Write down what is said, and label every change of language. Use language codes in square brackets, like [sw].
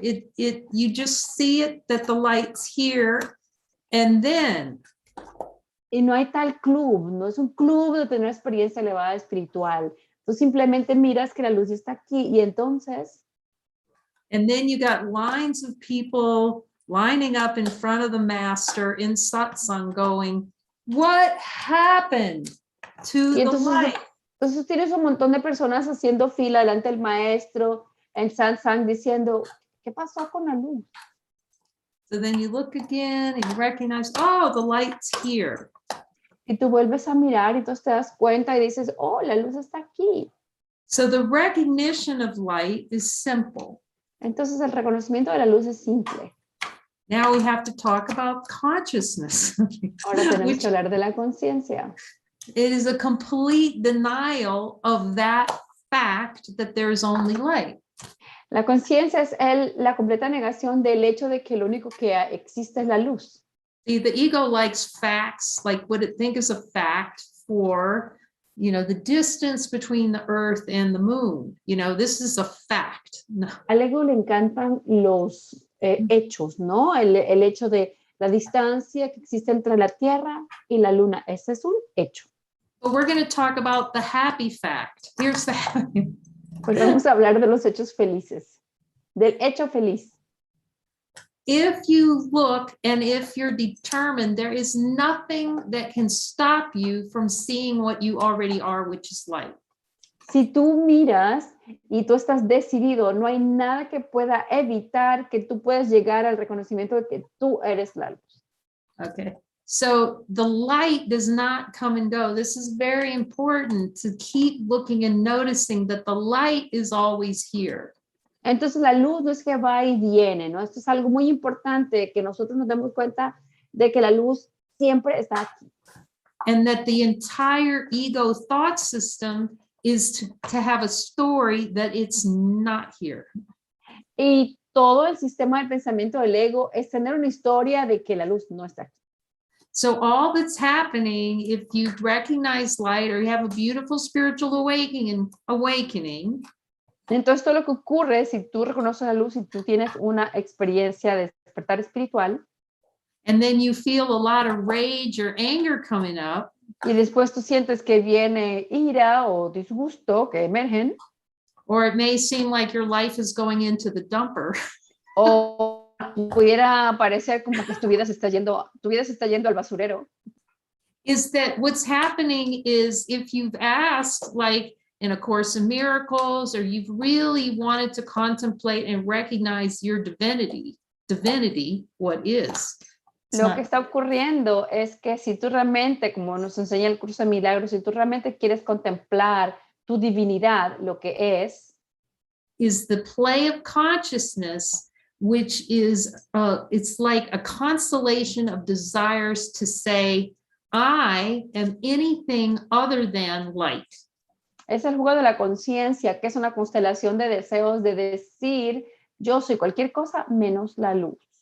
[en] You just see it that the light's here, and then. [es] Y no hay tal club, no es un club de tener experiencia elevada espiritual. Tú simplemente miras que la luz está aquí y entonces. [en] And then you got lines of people lining up in front of the master in satsang going, what happened to the light? [es] Entonces tienes un montón de personas haciendo fila delante del maestro en satsang diciendo, ¿qué pasó con la luz? [en] So then you look again and you recognize, oh, the light's here. [es] Y tú vuelves a mirar y entonces te das cuenta y dices, oh, la luz está aquí. [en] So the recognition of light is simple. [es] Entonces el reconocimiento de la luz es simple. [en] Now we have to talk about consciousness. [es] Ahora tenemos que hablar de la conciencia. [en] It is a complete denial of that fact that there is only light. [es] La conciencia es la completa negación del hecho de que lo único que existe es la luz. [en] The ego likes facts, like what it think is a fact for, the distance between the earth and the moon. This is a fact. No. [es] Al ego le encantan los hechos, ¿no? El hecho de la distancia que existe entre la Tierra y la Luna. Ese es un hecho. [en] But we're going to talk about the happy fact. Here's the happy. [es] Pues vamos a hablar de los hechos felices, del hecho feliz. [en] if you look and if you're determined, there is nothing that can stop you from seeing what you already are, which is light. [es] Si tú miras y tú estás decidido, no hay nada que pueda evitar que tú puedas llegar al reconocimiento de que tú eres la luz. [en] Okay. So the light does not come and go. This is very important to keep looking and noticing that the light is always here. [es] Entonces la luz no es que va y viene, ¿no? Esto es algo muy importante, que nosotros nos demos cuenta de que la luz siempre está aquí. [en] And that the entire ego thought system is to have a story that it's not here. [es] Y todo el sistema de pensamiento del ego es tener una historia de que la luz no está aquí. [en] So all that's happening, if you recognize light or you have a beautiful spiritual awakening, [es] entonces todo lo que ocurre si tú reconoces la luz y tú tienes una experiencia de despertar espiritual, [en] and then you feel a lot of rage or anger coming up, [es] y después tú sientes que viene ira o disgusto que emergen, [en] or it may seem like your life is going into the dumper. [es] o pudiera parecer como que tu vida se está yendo al basurero. [en] Is that what's happening is if you've asked, like in A Course in Miracles, or you've really wanted to contemplate and recognize your divinity, what is. [es] Lo que está ocurriendo es que si tú realmente, como nos enseña el curso de milagros, si tú realmente quieres contemplar tu divinidad, lo que [en] is the play of consciousness, which is, it's like a constellation of desires to say, I am anything other than light. [es] es el juego de la conciencia, que es una constelación de deseos de decir, yo soy cualquier cosa menos la luz.